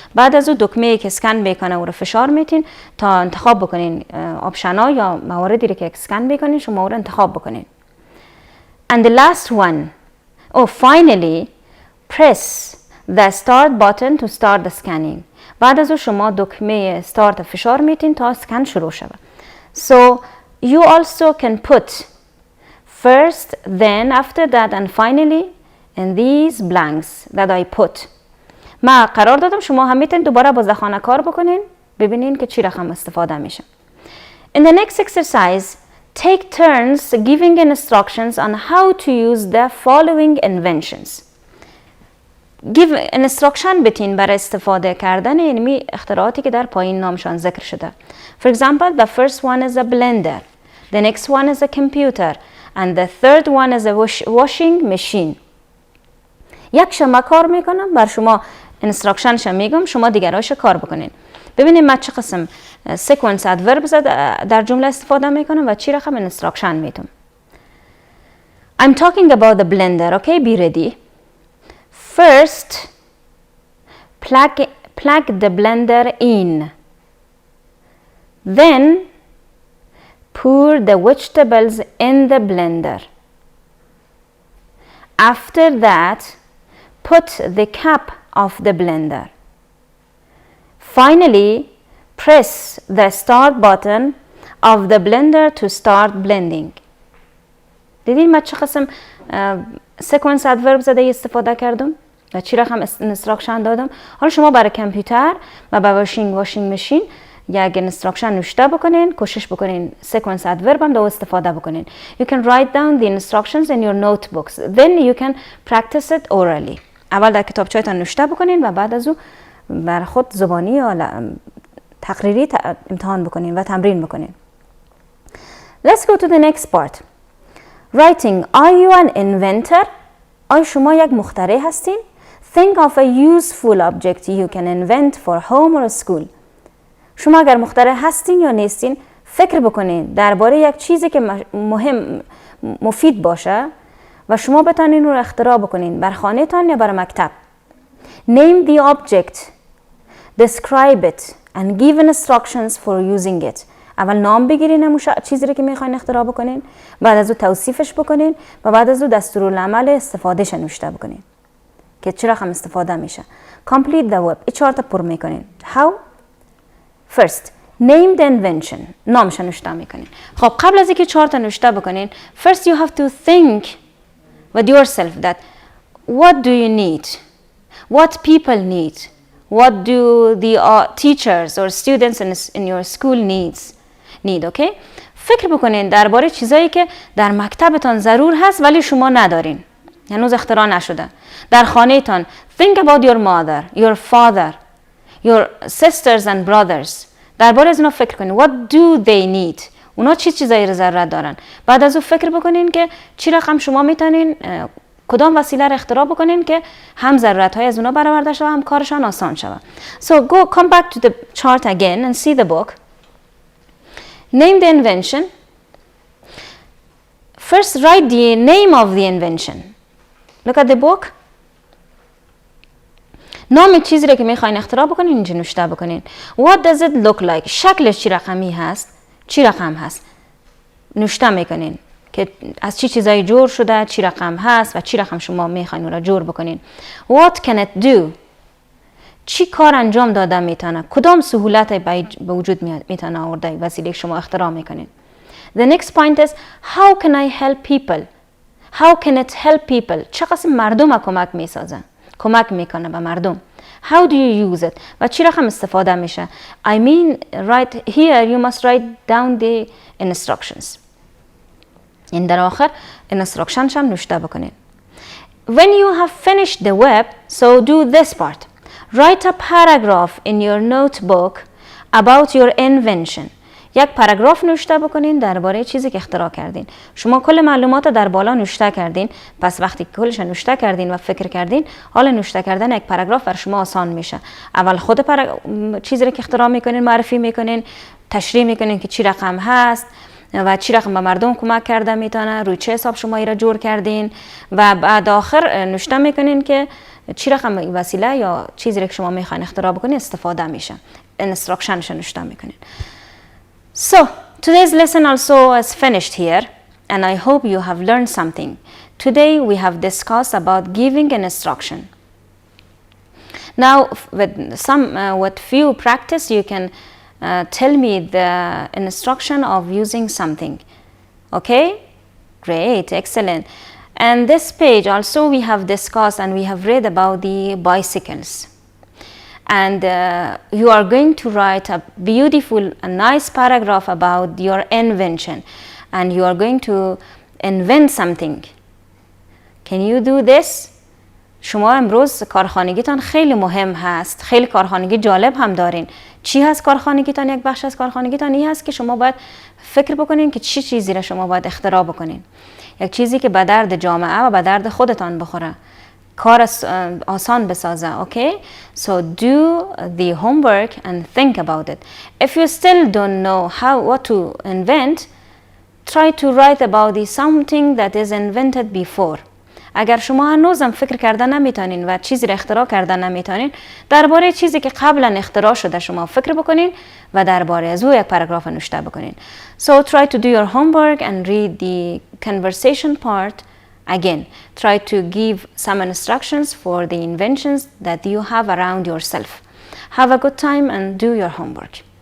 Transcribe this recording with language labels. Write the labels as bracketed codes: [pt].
[fa] بعد از اون دکمه که اسکن میکنه او رو فشار میتین تا انتخاب بکنین آپشن ها یا مواردی که اسکن بکنین شما او رو انتخاب بکنین. [en] And the last one, finally press the start button to start the scanning. [fa] بعد از اون شما دکمه start فشار میتین تا اسکن شروع شود. [en] So you also can put first, then, after that and finally in these blanks that I put. [fa] ما قرار دادم شما هم میتونید دوباره با ذخانه کار بکنین ببینین که چی رقم استفاده میشه. [en] In the next exercise, take turns giving instructions on how to use the following inventions. Give instruction [fa] بتین برای استفاده کردن علمی اختراعاتی که در پایین نامشان ذکر شده. [en] For example, the first one is a blender, the next one is a computer, and the third one is a washing machine. [fa] یک شما کار میکنم بر شما انستراکشنش میگم شما دیگرهاش کار بکنین. ببینید من چه قسم سیکونس ادوربز در جمله استفاده میکنم و چی رقم انستراکشن میتونم. [en] I'm talking about the blender, okay? Be ready. First, plug the blender in. Then, pour the vegetables in the blender. After that, put the cap of the blender. Finally, press the start button of the blender to start blending. [fa] دیدین من چه قسم سیکونس ادورب زده استفاده کردم و چی رقم انستراکشن دادم. حالا شما برای کامپیوتر و برای واشینگ ماشین یک انستراکشن نوشته بکنین، کوشش بکنین سیکونس ادورب هم دو استفاده بکنین. [en] You can write down the instructions in your notebooks. Then you can practice it orally. [fa] اول در کتابچه‌تان نوشته بکنین و بعد از او بر خود زبانی یا تقریری امتحان بکنین و تمرین بکنین. [en] Let's go to the next part. Writing. Are you an inventor? [fa] آیا شما یک مخترع هستین؟ [en] Think of a useful object you can invent for home or school. [fa] شما اگر مخترع هستین یا نیستین فکر بکنین درباره یک چیزی که مفید باشه و شما بتونین رو اختراع بکنین بر خانه تان یا بر مکتب. [en] Name the object, describe it and give instructions for using it. [fa] اول نام بگیرین همون چیزی رو که میخواین اختراع بکنین، بعد از او توصیفش بکنین و بعد از او دستورالعمل استفادهش نوشته بکنین که چه رقم استفاده میشه. [en] Complete the web. [fa] 4 تا پر میکنین. [en] How? First, name the invention. [fa] نامش نوشته میکنین. خب قبل از اینکه 4 تا نوشته بکنین [en] first you have to think with yourself that what do you need? What people need? What do the teachers or students in your school need, okay? [fa] فکر بکنین درباره چیزایی که در مکتبتان ضرور هست ولی شما ندارین. هنوز اختراع نشده. در خانه تان [en] think about your mother, your father, your sisters and brothers. [fa] درباره از اونا فکر کنین. [en] What do they need? [fa] اونا چی چیزایی رو ضرورت دارن. بعد از اون فکر بکنین که چی رقم شما میتونین کدام وسیله رو اختراع بکنین که هم ضرورت های از اونا برآورده شود هم کارشان آسان شود. [en] So come back to the chart again and see the book. Name the invention. First write the name of the invention. Look at the book. [fa] نام چیزی رو که میخواین اختراع بکنین اینجا نوشته بکنین. [en] What does it look like? [fa] شکلش چی رقمی هست؟ چی رقم هست؟ نوشته میکنین که از چی چیزایی جور شده، چی رقم هست و چی رقم شما میخواین اون را جور بکنین. [en] What can it do? [fa] چی کار انجام داده میتونه؟ کدام سهولت به وجود میتونه آورده وسیله شما اختراع میکنین. [en] The next point is how can I help people? How can it help people? [fa] چه قسم مردم کمک میسازه؟ کمک میکنه به مردم. [en] How do you use it? [fa] و چی رقم استفاده میشه؟ [en] I mean right here you must write down the instructions. [fa] این در آخر instructions هم نوشته بکنین. [en] When you have finished the web, so do this part. Write a paragraph in your notebook about your invention. [fa] یک پاراگراف نوشته بکنین درباره چیزی که اختراع کردین. شما کل معلومات در بالا نوشته کردین، پس وقتی کلش نوشته کردین و فکر کردین، حالا نوشته کردن یک پاراگراف بر شما آسان میشه. اول خود چیزی رو که اختراع میکنین معرفی میکنین، تشریح میکنین که چی رقم هست و چی رقم به مردم کمک کرده میتونه، روی چه حساب شما را جور کردین و بعد آخر نوشته میکنین که چی رقم وسیله یا چیزی که شما میخواین اختراع بکنین استفاده میشه. instructionش نوشته میکنین. [en] So today's lesson also is finished here and I hope you have learned something. Today we have discussed about giving an instruction. Now with few practice you can tell me the instruction of using something. Okay? Great, excellent. And this page also we have discussed and we have read about the bicycles. And you are going to write a beautiful, a nice paragraph about your invention. And you are going to invent something. Can you do this? [fa] شما امروز کارخانگیتان خیلی مهم هست. خیلی کارخانگی جالب هم دارین. چی هست کارخانگیتان؟ یک بخش از کارخانگیتان این هست که شما باید فکر بکنین که چی چیزی را شما باید اختراع بکنین. یک چیزی که به درد جامعه و به درد خودتان بخوره. کار آسان بسازه. Okay? [en] So do the homework and think about it. If you still don't know what to invent, try to write about something that is invented before. [fa] اگر شما هنوزم فکر کرده نمیتونین و چیزی را اختراع کرده نمیتونین، درباره چیزی که قبلا اختراع شده شما فکر بکنین و درباره از او یک پاراگراف نوشته بکنین. [en] So try to do your homework and read the conversation part again. Try to give some instructions for the inventions that you have around yourself. Have a good time and do your homework.